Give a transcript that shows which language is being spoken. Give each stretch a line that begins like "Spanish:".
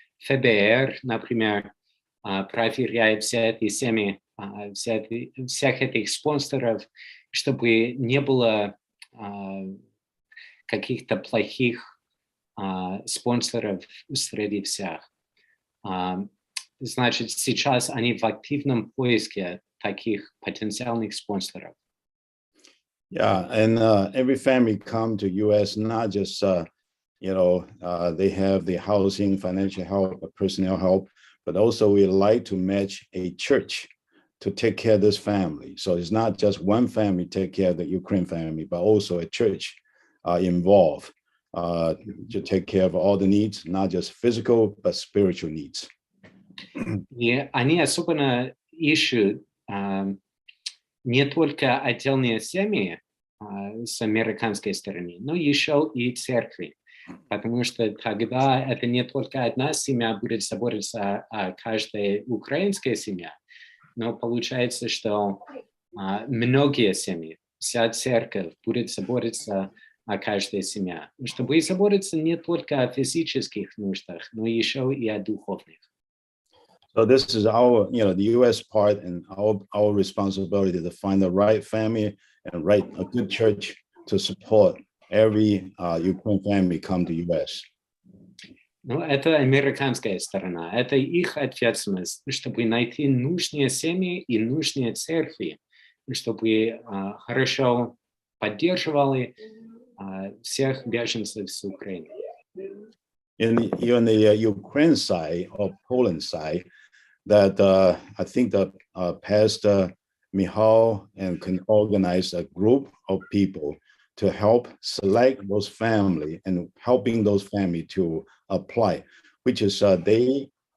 Russian: ФБР, например, проверяет все эти семьи, всех этих спонсоров, чтобы не было каких-то плохих спонсоров среди всех. Значит, сейчас они в активном поиске таких потенциальных спонсоров.
English: Yeah, and every family come to U.S. not just they have the housing, financial help, personnel help, but also we like to match a church to take care of this family. So it's not just one family take care of the Ukraine family, but also a church involved to take care of all the needs, not just physical, but spiritual needs.
Russian: И они особенно ищут не только отдельные семьи, с американской стороны, но еще и церкви. Потому что тогда это не только одна семья будет заботиться о каждой украинской семье, но получается, что многие семьи, вся церковь будет заботиться о каждой семье, чтобы заботиться не только о физических нуждах, но еще и о духовных.
English: So this is our, the U.S. part and our responsibility to find the right family and a good church to support every Ukrainian family come to U.S.
Russian: Ну, это американская сторона, это их ответственность, чтобы найти нужные семьи и нужные церкви, чтобы хорошо поддерживали всех беженцев с Украины.
English: In the Ukraine side or Poland side, that I think that Pastor Michal can organize a group of people to help select those family and helping those family to apply, which is they,